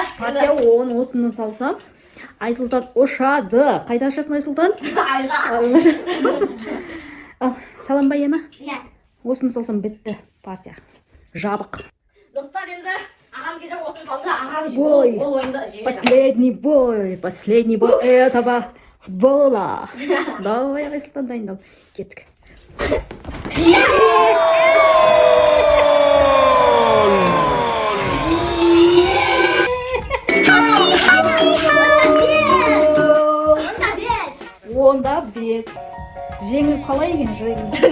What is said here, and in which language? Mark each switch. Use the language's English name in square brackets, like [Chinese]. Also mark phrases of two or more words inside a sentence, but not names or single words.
[Kazakh] Партия 10 осыны салсам, Айсұлтан ұшады. Қайда ұшасың Айсұлтан? Ал, салам ба ена? Иә. Осыны салсам бітті партия. Жабық. Достар, енді ағам кезек осыны салса, ағам Бой. ол ойында жеңеді. [Russian] Последний бой этого футбола. Давай, [Kazakh] Айсұлтан, дайындал. Кеттік. Онда 5. Жеңіл қалай екен жеңіл?